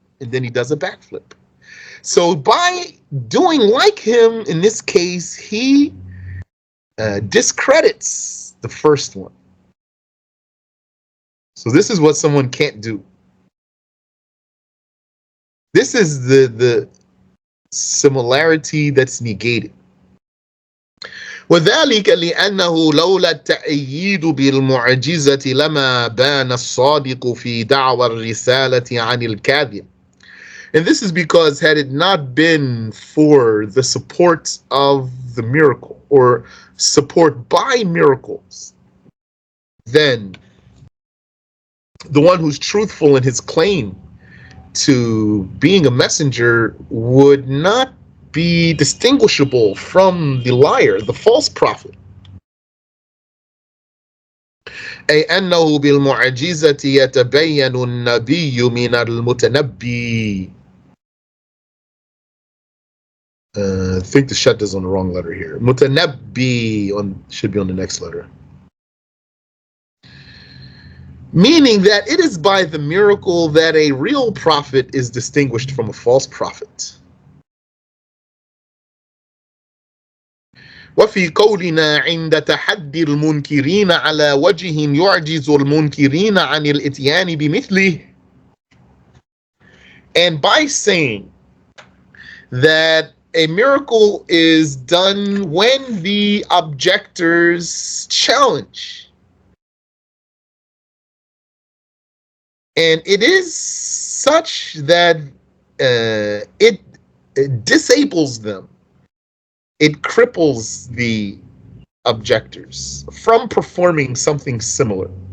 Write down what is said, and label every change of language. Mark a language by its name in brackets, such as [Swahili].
[English] And then he does a backflip. So by doing like him, in this case, he discredits the first one. So this is what someone can't do. This is the similarity that's negated. [Arabic] وذلك لأنه لولا التأييد بالمعجزة لما بان الصادق في دعوى الرسالة عن الكاذب. [English] And this is because had it not been for the support of the miracle or support by miracles, then the one who's truthful in his claim to being a messenger would not be distinguishable from the liar, the false prophet. [Arabic] أي أنه بالمعجزة يتبين النبي من المتنبي. [English] I think the shut is on the wrong letter here. Mutanabbi should be on the next letter. Meaning that it is by the miracle that a real prophet is distinguished from a false prophet. [Arabic] وفي قولنا عند تحدي المنكرين على وجه يعجز المنكرين عن الاتيان بمثله. [English] And by saying that a miracle is done when the objectors challenge, and it is such that it disables them, it cripples the objectors from performing something similar.